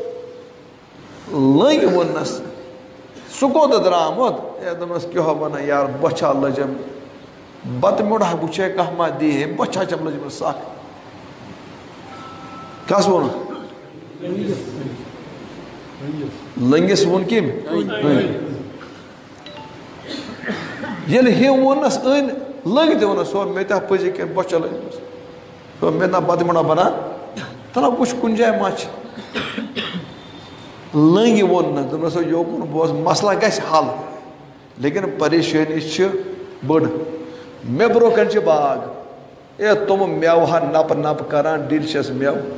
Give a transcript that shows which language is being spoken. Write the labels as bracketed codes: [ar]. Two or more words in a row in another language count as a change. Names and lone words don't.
[ks] لنگ وونس ژٕ کوٚت درامُت یہ دپنس کیٛاہ ونان یار بۄچھا لٔجم بتہٕ موٚڑا وٕچھے کانٛہہ ما دی بۄچھا چھم لٔجمٕژ سکھ کس وون لنگس وون کم یل ہم وونس ان لنگ تہ ونس سو مے تہ پزی کن بۄچھا لٔجمٕژ سو مے نا بتہٕ موٚڑا بنان تنا وٕچھ کُنہِ جایہِ ما چھِ لنگ ووننس دوٚپنس یوکُن بوز مسلہ گژھِ حل لیکن پریشٲنی چھِ بٔڑ مے برونٛہہ کن چھِ باغ اے تم میوٕ ہا نپ نپ کران ڈیلشس میوٕ